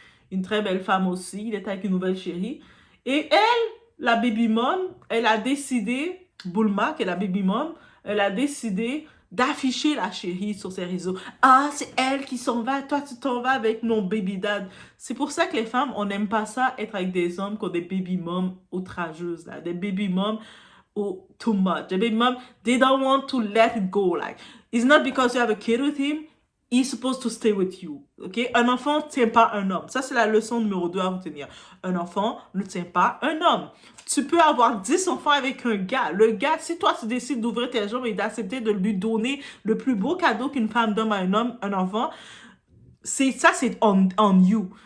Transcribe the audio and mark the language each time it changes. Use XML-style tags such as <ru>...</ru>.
<fr>Une très belle femme aussi, il est avec une nouvelle chérie. Et elle, la baby mom, elle a décidé, Bulma, qui est la baby mom, elle a décidé d'afficher la chérie sur ses réseaux. Ah, c'est elle qui s'en va, toi tu t'en vas avec mon baby dad. C'est pour ça que les femmes, on n'aime pas ça, être avec des hommes qui ont des baby moms outrageuses, là. Des baby moms too much.</fr> <en>Des baby moms, they don't want to let it go. Like, it's not because you have a kid with him, he's supposed to stay with you. Okay?</en> <fr>Un enfant ne tient pas un homme. Ça, c'est la leçon numéro 2 à retenir. Un enfant ne tient pas un homme. Tu peux avoir 10 enfants avec un gars. Le gars, si toi, tu décides d'ouvrir tes jambes et d'accepter de lui donner le plus beau cadeau qu'une femme donne à un homme, un enfant, c'est</fr> <en>on you.</en>